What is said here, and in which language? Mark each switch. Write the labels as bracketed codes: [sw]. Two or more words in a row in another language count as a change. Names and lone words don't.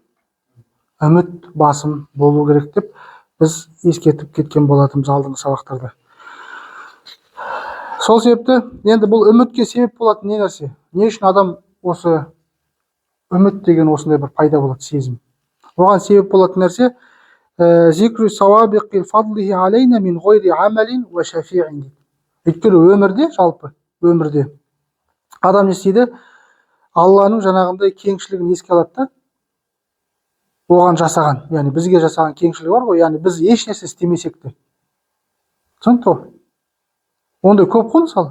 [kk] Үміт басым болу керек деп біз ескертіп кеткен болатынбыз алдыңғы сабақтарда. Сол себепті енді бұл үмітке себеп болатын не нәрсе? Не үшін адам осы үміт деген осындай бір пайда болады сезім? Оған себеп болатын нәрсе [ar] ذكر سوابق فضله علينا من غير عمل وشفيع. [kk] Өйткені өмірде, жалпы өмірде адам не істейді? Алланың жаңағындай кеңшілігін еске алады да, оған жасаған, яғни бізге жасаған кеңшілігі бар ғой, яғни біз еш нәрсе істемесек те. Түсінікті ғой? Ондай көп қой мысалы.